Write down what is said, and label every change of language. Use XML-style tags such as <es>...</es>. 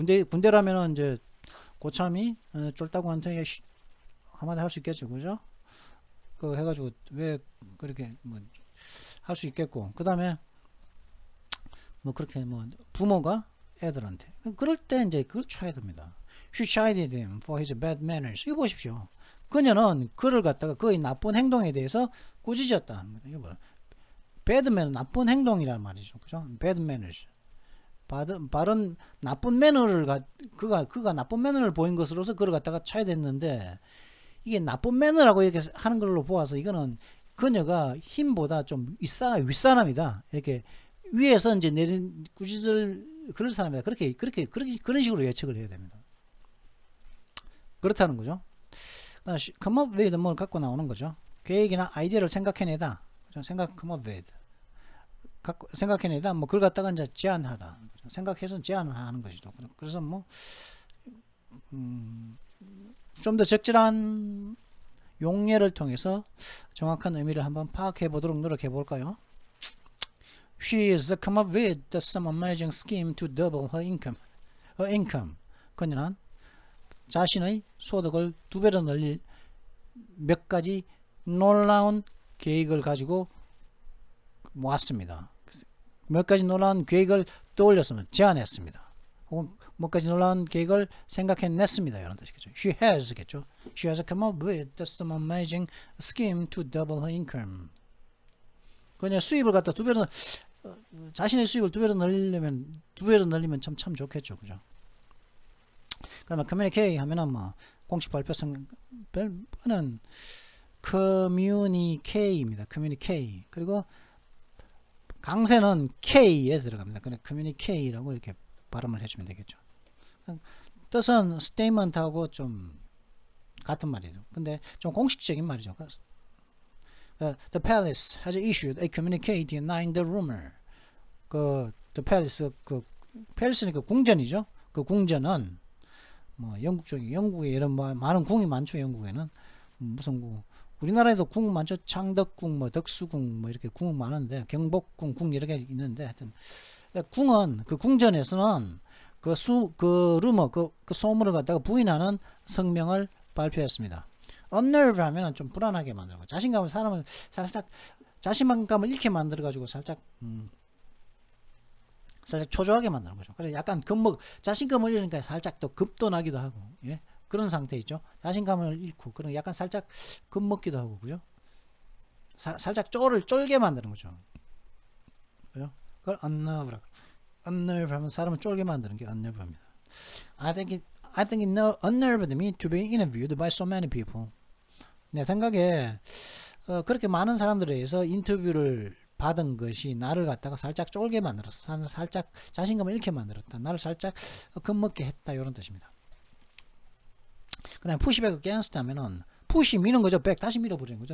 <ko>군대라면은 이제 고참이 쫄따구한테 한마디 할 수 있겠죠. 그죠? 그 해가지고 왜 그렇게 뭐 할 수 있겠고, 그 다음에 뭐 그렇게 뭐 부모가 애들한테 그럴 때 이제 그걸 쳐야 됩니다.</ko> <en>She chided him for his bad manners.</en> <ko>이거 보십시오. 그녀는 그를 갖다가 그의 나쁜 행동에 대해서 꾸짖었다. 이거 뭐야? bad man 나쁜 행동이란 말이죠. 그죠?</ko> <en>bad manners.</en> <ko>바른 나쁜 매너를 그가 나쁜 매너를 보인 것으로서 그를 갖다가 쳐야 됐는데, 이게 나쁜 매너라고 이렇게 하는 걸로 보아서 이거는 그녀가 힘보다 좀 윗사람이다. 이렇게 위에서 이제 내린 꾸짖을 그럴 사람이다. 그런 식으로 예측을 해야 됩니다. 그렇다는 거죠. come up with 뭘 갖고 나오는 거죠. 계획이나 아이디어를 생각해내다.</ko> <en>come up with.</en> <ko>생각해내다. 뭐 그걸 갖다가 이제 제안하다. 생각해서 제안을 하는 것이죠. 그래서 뭐 좀 더 적절한 용례를 통해서 정확한 의미를 한번 파악해 보도록 노력해 볼까요?</ko> <en>She has come up with some amazing scheme to double her income.</en> <ko>그녀는 자신의 소득을 2배로 늘릴 몇 가지 놀라운 계획을 가지고 모았습니다. 몇 가지 놀라운 계획을 떠올렸습니다. 제안했습니다. 혹은 몇 가지 놀라운 계획을 생각해냈습니다. 이런 뜻이겠죠. She has겠죠.</ko> <en>She has come up with some amazing scheme to double her income.</en> <ko>그냥 수입을 갖다 2배로 자신의 수입을 2배로 늘리면 참 좋겠죠. 그죠? 그러면 communicate 하면은 뭐 공식 발표는 communicate입니다.</ko> <en>communicate.</en> <ko>그리고 강세는 K에 들어갑니다. 그냥 communicate라고 이렇게 발음을 해주면 되겠죠. 뜻은 statement하고 좀 같은 말이죠. 근데 좀 공식적인 말이죠.</ko> <en>The palace has issued a communique denying the rumor.</en> <ko>the palace, 팰리스는 궁전이죠. 그 궁전은 뭐 영국에 이런 많은 궁이 많죠. 영국에는 무슨 궁? 우리나라에도 궁 많죠. 창덕궁, 뭐 덕수궁, 뭐 이렇게 궁 많은데 경복궁, 궁 여러 개 있는데 하여튼 궁은 그 궁전에서는 그 루머, 그 소문을 갖다가 부인하는 성명을 발표했습니다. unnerve 하면은 좀 불안하게 만들고 사람을 살짝 자신감을 잃게 만들어 가지고 살짝 초조하게 만드는 거죠. 그래서 약간 자신감을 잃으니까 살짝 또 겁도 나기도 하고, 예? 그런 상태 있죠. 자신감을 잃고 그런 약간 살짝 겁먹기도 하고, 그죠? 살짝 쫄게 만드는 거죠. 그죠? 그걸 unnerve라고. unnerve 하면 사람을 쫄게 만드는 게 unnerve입니다.</ko> <en>I think it unnerved me to be interviewed by so many people.</en> <ko>내 생각에 그렇게 많은 사람들에 의해서 인터뷰를 받은 것이 나를 갖다가 살짝 쫄게 만들었어. 살짝 자신감을 잃게 만들었다. 나를 살짝 겁먹게 했다. 이런 뜻입니다. 그 다음에 push back against 하면은 push 미는 거죠. back 다시 밀어버리는 거죠.</ko>